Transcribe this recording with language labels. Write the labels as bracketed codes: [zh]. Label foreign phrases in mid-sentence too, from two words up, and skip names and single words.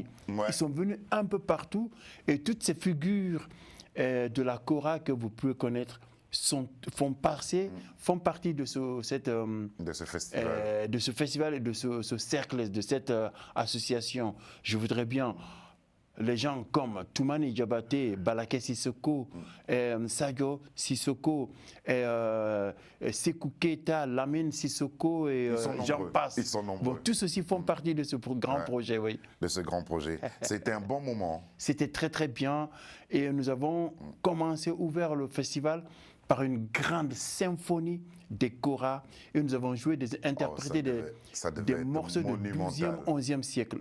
[fr] Ils sont venus un peu partout et toutes ces figures de la Kora que vous pouvez connaître font partie de ce festival et de ce cercle, de cette association. Je voudrais bien les gens comme Toumani Diabaté, Balaké Sissoko, Sadio Sissoko, Sekou Keita, Lamine Sissoko et j'en passe. Ils sont nombreux. Bon, tous ceux-ci font partie de ce grand projet, oui. De ce grand projet. C'était un bon moment. C'était très très bien et nous avons ouvert le festival par une grande symphonie des koras et nous avons interprété des morceaux du 12e, 11e siècle.